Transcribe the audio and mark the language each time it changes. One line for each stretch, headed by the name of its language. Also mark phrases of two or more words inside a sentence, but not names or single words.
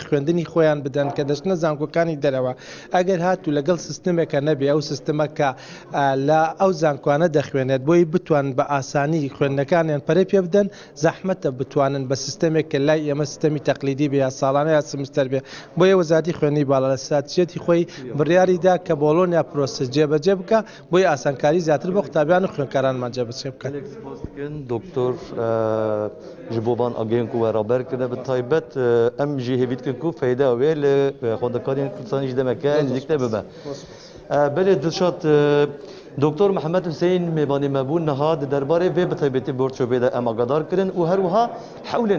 Central Kurdish: خوێندنی خۆیان بدەن کە دەچنە زانکۆکانی دەرەوە ئەگەر هاتوو لەگەڵ سیستمێکە نەبێ ئەو سیستمەکە لە ئەو زانکۆانە دەخوێنێت بۆی بتوان بە ئاسانی خوێندنەکانیان پەرە پێ بدەن زەحمەتە بتوانن بە سیستمێک کە لای ئێمە سیستەمی تەقلیدی بێ یا ساڵانە یا سمستەر بێ بۆیە وەزارەتی خوێندنی باڵا لە استراتیژیەتی خۆی بڕیاریدا کە بۆڵۆنیا پرۆسس جێبەجێ بکە بۆی ئاسانکاری زیاتر بۆ قوتابیان و خوێنکارانمان جێبەجێ بکەن
Kurdish: دکتۆر ji bo van agên ku we raber kirine bi taybet em jî hêvî dikin ku feyda wê li xwendekarên Kurdistanê jî demeke nzdîk te bibe. Belê dilşat Doktor Mehmed Hüseyin mêvanê me bû niha di derbarê vê bi taybetî borçobê de em agadar kirin û her wiha hewlên